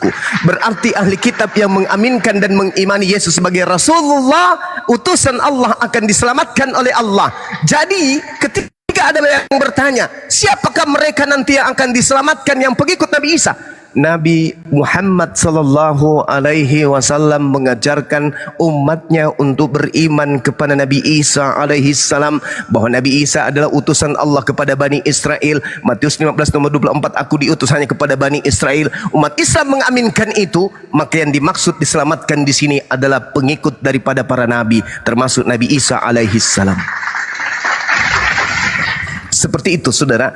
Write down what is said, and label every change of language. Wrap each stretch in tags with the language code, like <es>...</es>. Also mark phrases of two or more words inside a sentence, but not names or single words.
<id>Berarti ahli kitab yang mengaminkan dan mengimani Yesus sebagai Rasulullah, utusan Allah, akan diselamatkan oleh Allah. Jadi ketika ada yang bertanya, siapakah mereka nanti yang akan diselamatkan yang pengikut Nabi Isa? Nabi Muhammad</id> <ar>صلى الله عليه وسلم</ar> <id>mengajarkan umatnya untuk beriman kepada Nabi Isa</id> <ar>عليه السلام,</ar> <id>bahwa Nabi Isa adalah utusan Allah kepada Bani Israel. Matius 15:24, aku diutus hanya kepada Bani Israel. Umat Islam mengaminkan itu, maka yang dimaksud diselamatkan di sini adalah pengikut daripada para nabi, termasuk Nabi Isa</id> <ar>عليه السلام.</ar> <id>Seperti itu, saudara.</id>